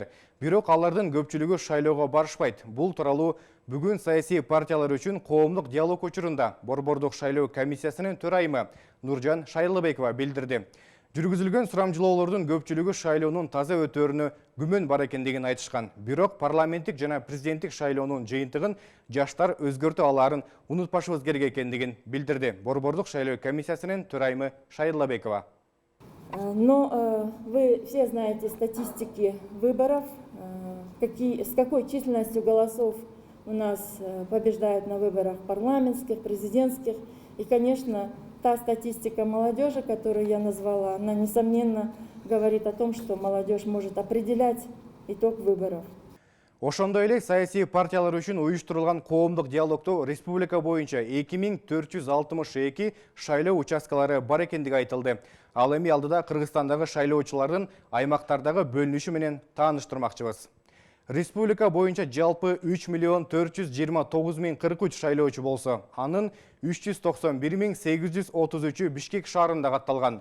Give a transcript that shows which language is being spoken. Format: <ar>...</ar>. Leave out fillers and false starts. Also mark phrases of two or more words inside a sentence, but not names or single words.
<ky>Бирок алардын көпчүлүгү шайлоого барышпайт. Бул тууралуу бүгүн саясий партиялар үчүн коомдук диалог учурунда Борбордук шайлоо комиссиясынын төрайымы Нуржан Шайлыбекова билдирди. Жүргүзүлгөн сурамжылоолордун көпчүлүгү шайлоонун таза өтөөрүнө күмөн бар экендигин айтышкан. Бирок парламенттик жана президенттик шайлоонун жыйынтыгын жаштар өзгөртө алаарын унутпашыбыз керек экендигин билдирди. Борбордук шайлоо комиссиясынын төрайымы Шайлыбекова.</ky> <ru>Но вы все знаете статистики выборов, с какой численностью голосов у нас побеждают на выборах парламентских, президентских. И, конечно, та статистика молодежи, которую я назвала, она, несомненно, говорит о том, что молодежь может определять итог выборов.</ru> <ky>Ошондой эле саясий партиялар үчүн уюштурулган коомдук диалогдо республика боюнча 2462 шайлоо участкалары бар экендиги айтылды. Ал эми алдыда Кыргызстандагы шайлоочулардын аймактардагы бөлүнүшү менен тааныштырмакчыбыз. Республика боюнча жалпы 3.429.043 шайлоочу болсо, анын 391.833 Бишкек шаарында катталган.</ky>